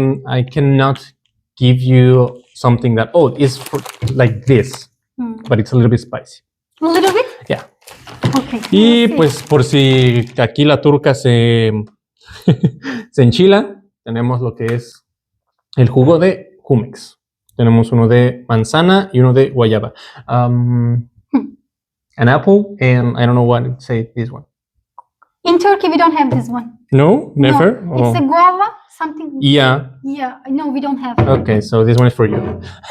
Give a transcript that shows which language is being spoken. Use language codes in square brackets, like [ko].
[en] I cannot give you something that it's like this, but it's a little bit spicy. A little bit? Yeah. Okay. [es] Y pues por si aquí la turca se enchila, tenemos lo que es el jugo de Jumex. Tenemos uno de manzana y uno de guayaba. [en] An apple, and I don't know what to say this one. In Turkey, we don't have this one. No, never. No, it's a guava, something. Yeah. Yeah, no, we don't have. Okay, so this one is for you.